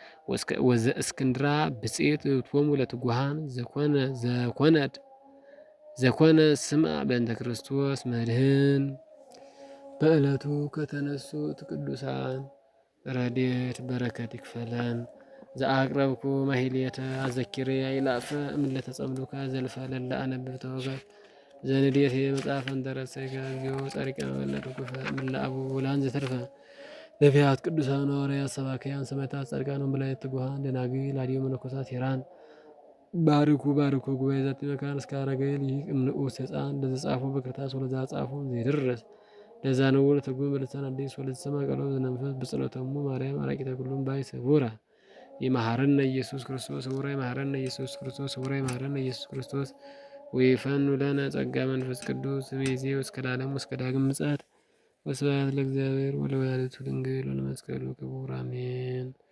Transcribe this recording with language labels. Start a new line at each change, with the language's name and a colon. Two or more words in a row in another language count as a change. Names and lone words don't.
Geez: ወዘ እስክንድራ ብፅዕት እቶሙ ለትጉሃን ዘኮነድ ዘኮነ ስምዐ በእንተ ክርስቶስ መድህን። በዕለቱ ከተነሱት ቅዱሳን ረድኤት በረከት ይክፈለን። ዘአቅረብኩ ማሕሌተ አዘኪሬ አእላፈ እምእለ ተጸምዱከ ዘልፈ ለላ አነብብ ተወከፍ ዘንዴቴ መጽሐፈ እንተረሰይከ እግዚኦ ጸሪቀ መበለት ውኩፈ እምእለ አቡብ ወላን ዘተርፈ ነቢያት ቅዱሳን ሐዋርያት ሰባክያን ሰማዕታት ጻድቃን ወመላእክት ትጉሃን ደናግል አድዮ መነኮሳት ሄራን ባርኩ ባርኩ ጉባኤ ዛቲ መካን እስከ አረጋዊ ሊቅ እምንዑስ ሕፃን ለዘጻፉ በክርታስ ወለዛ ጻፉ ዘይደርስ ለዛ ነውር ትርጉም በልሳን አዲስ ወለተሰማ ቃሎ ዘነፍስ በጸሎተሙ ማርያም አራቂተ ኩሉም ባይ ሰቡራ ይመሐረነ ኢየሱስ ክርስቶስ ወራ ይመሐረነ ኢየሱስ ክርስቶስ ወራ ይመሐረነ ኢየሱስ ክርስቶስ ወይፈኑ ለነ ጸጋ መንፈስ ቅዱስ በዚህ እስከ ለዓለም እስከ ዳግም ምጽአት ወስብሐት ለእግዚአብሔር ወለወላዲቱ ድንግል ወለመስቀሉ ክቡር አሜን።